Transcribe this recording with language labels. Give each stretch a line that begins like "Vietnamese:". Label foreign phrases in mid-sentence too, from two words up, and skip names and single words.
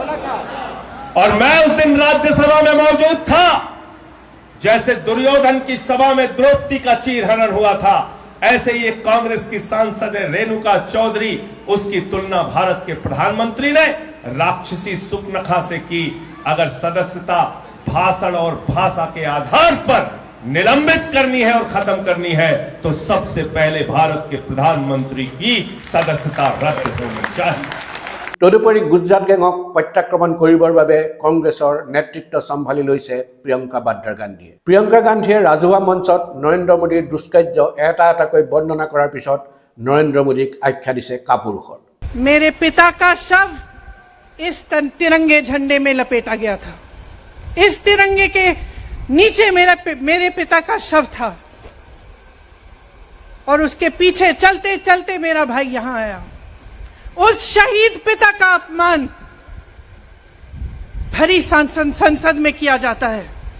Hindi: और मैं उस दिन राज्यसभा में मौजूद था, जैसे दुर्योधन की सभा में द्रौपदी का चीरहरण हुआ था, ऐसे ही एक कांग्रेस की सांसद है रेणुका चौधरी, उसकी तुलना भारत के प्रधानमंत्री ने राक्षसी सुपनखा से की। अगर सदस्यता भाषण और भाषा के आधार पर निलंबित करनी है और खत्म करनी है, तो सबसे पहले भारत के प्रधानमंत्री की सदस्यता रद्द होनी चाहिए।
Assamese: তদুপৰি গুজৰাট গেঙক প্ৰত্যাক্ৰমণ কৰিবৰ বাবে কংগ্ৰেছৰ নেতৃত্ব চম্ভালি লৈছে প্ৰিয়ংকা বাদ্ৰা গান্ধীয়ে। প্ৰিয়ংকা গান্ধীয়ে ৰাজহুৱা মঞ্চত নৰেন্দ্ৰ মোদীৰ দুষ্কাৰ্য এটা এটাকৈ বৰ্ণনা কৰাৰ পিছত নৰেন্দ্ৰ মোদীক আখ্যা দিছে কাপুৰুষৰ।
Hindi: मेरे पिता का शव इस तिरंगे झंडे में लपेटा गया था। इस तिरंगे के नीचे मेरे पिता का शव था, और उसके पीछे चलते चलते मेरा भाई यहां आया। उस शहीद पिता का अपमान भरी संसद में किया जाता है।